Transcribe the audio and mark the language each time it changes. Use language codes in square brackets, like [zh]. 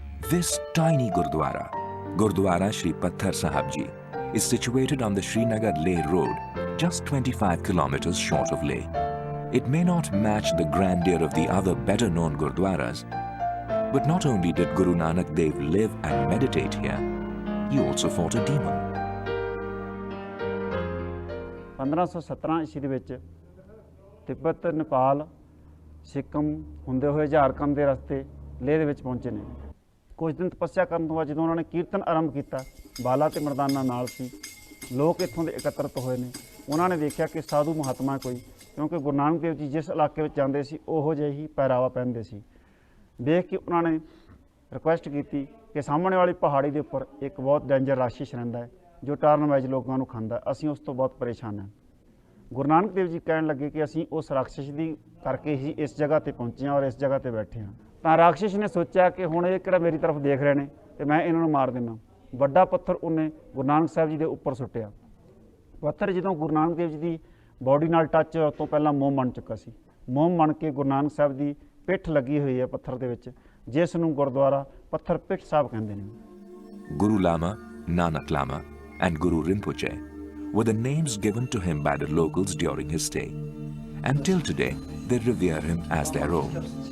[en] This tiny Gurdwara, Gurdwara Shri Patthar Sahib Ji, is situated on the Srinagar-Leh road, just 25 kilometers short of Leh. It may not match the grandeur of the other better-known Gurdwaras, but not only did Guru Nanak Dev live and meditate here, he also fought a demon. [pa] 1517 ਈਸਵੀ ਦੇ ਵਿੱਚ ਤਿੱਬਤ, ਨੇਪਾਲ, ਸਿੱਕਮ ਹੁੰਦੇ ਹੋਏ ਝਾਰਖੰਡ ਦੇ ਰਸਤੇ ਲੇਹ ਦੇ ਵਿੱਚ ਪਹੁੰਚੇ ਨੇ। ਕੁਝ ਦਿਨ ਤਪੱਸਿਆ ਕਰਨ ਤੋਂ ਬਾਅਦ ਜਦੋਂ ਉਹਨਾਂ ਨੇ ਕੀਰਤਨ ਆਰੰਭ ਕੀਤਾ, ਬਾਲਾ ਤੇ ਮਰਦਾਨਾ ਨਾਲ ਸੀ, ਲੋਕ ਇੱਥੋਂ ਦੇ ਇਕੱਤਰਤ ਹੋਏ ਨੇ। ਉਹਨਾਂ ਨੇ ਦੇਖਿਆ ਕਿ ਸਾਧੂ ਮਹਾਤਮਾ ਕੋਈ, ਕਿਉਂਕਿ ਗੁਰੂ ਨਾਨਕ ਦੇਵ ਜੀ ਜਿਸ ਇਲਾਕੇ ਵਿੱਚ ਜਾਂਦੇ ਸੀ ਉਹੋ ਜਿਹੇ ਹੀ ਪਹਿਰਾਵਾ ਪਹਿਨਦੇ ਸੀ। ਦੇਖ ਕੇ ਉਹਨਾਂ ਨੇ ਰਿਕੁਐਸਟ ਕੀਤੀ ਕਿ ਸਾਹਮਣੇ ਵਾਲੀ ਪਹਾੜੀ ਦੇ ਉੱਪਰ ਇੱਕ ਬਹੁਤ ਡੇਂਜਰ ਰਾਕਸ਼ਸ ਰਹਿੰਦਾ ਹੈ ਜੋ ਟਰਨ ਵਾਈਜ਼ ਲੋਕਾਂ ਨੂੰ ਖਾਂਦਾ, ਅਸੀਂ ਉਸ ਤੋਂ ਬਹੁਤ ਪਰੇਸ਼ਾਨ ਹਾਂ। ਗੁਰੂ ਨਾਨਕ ਦੇਵ ਜੀ ਕਹਿਣ ਲੱਗੇ ਕਿ ਅਸੀਂ ਉਸ ਰਾਕਸ਼ਸ ਦੀ ਕਰਕੇ ਹੀ ਇਸ ਜਗ੍ਹਾ 'ਤੇ ਪਹੁੰਚੇ ਹਾਂ ਔਰ ਇਸ ਜਗ੍ਹਾ 'ਤੇ ਬੈਠੇ ਹਾਂ। ਤਾਂ ਰਾਕਸ਼ਸ ਨੇ ਸੋਚਿਆ ਕਿ ਹੁਣ ਇਹ ਕਿਹੜਾ ਮੇਰੀ ਤਰਫ ਦੇਖ ਰਹੇ ਨੇ ਤੇ ਮੈਂ ਇਹਨਾਂ ਨੂੰ ਮਾਰ ਦਿੰਦਾ। ਵੱਡਾ ਪੱਥਰ ਉਹਨੇ ਗੁਰੂ ਨਾਨਕ ਸਾਹਿਬ ਜੀ ਦੇ ਉੱਪਰ ਸੁੱਟਿਆ। ਪੱਥਰ ਜਦੋਂ ਗੁਰੂ ਨਾਨਕ ਦੇਵ ਜੀ ਦੀ ਬੋਡੀ ਨਾਲ ਟੱਚ ਹੋਣ ਤੋਂ ਪਹਿਲਾਂ ਮੋਮ ਬਣ ਚੁੱਕਾ ਸੀ। ਮੋਮ ਬਣ ਕੇ ਗੁਰੂ ਨਾਨਕ ਸਾਹਿਬ ਦੀ ਪਿੱਠ ਲੱਗੀ ਹੋਈ ਹੈ ਪੱਥਰ ਦੇ ਵਿੱਚ, ਜਿਸ ਨੂੰ ਗੁਰਦੁਆਰਾ ਪੱਥਰ ਪਿੱਠ ਸਾਹਿਬ ਕਹਿੰਦੇ ਨੇ। [en] Guru Lama, Nanak Lama and Guru Rinpoche were the names given to him by the locals during his stay. And till today, they revere him as their own.